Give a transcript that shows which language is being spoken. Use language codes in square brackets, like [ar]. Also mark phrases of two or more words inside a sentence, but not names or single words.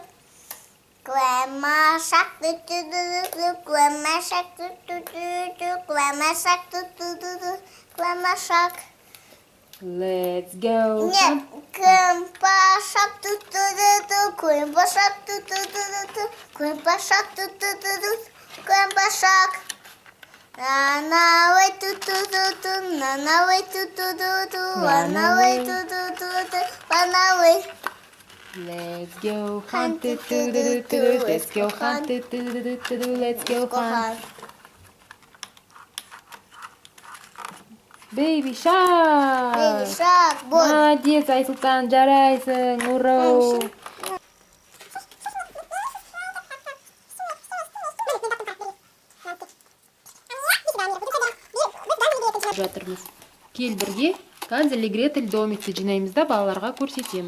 [en] Grandma Shark ту-ту-ту-ту, Grandma Shark ту-ту-ту-ту, Grandma Shark ту-ту-ту-ту, Grandma Shark. Let's go. Нет, Grandpa Shark ту-ту-ту-ту, Grandpa Shark ту-ту-ту-ту, Grandpa Shark ту-ту-ту-ту, Grandpa Shark. Run away ту-ту-ту-ту, run away ту-ту-ту-ту, run away ту-ту-ту-ту, run away. Let's go hunt, let's go hunt, let's go hunt. Baby shark. Baby shark. [ru] Вот. [kk] Молодец, Айсұлтан, жарайсың. Ура! Жатырмыз. Кел бірге Ганзель и Гретель домикті жинаймыз да балаларға көрсетеміз.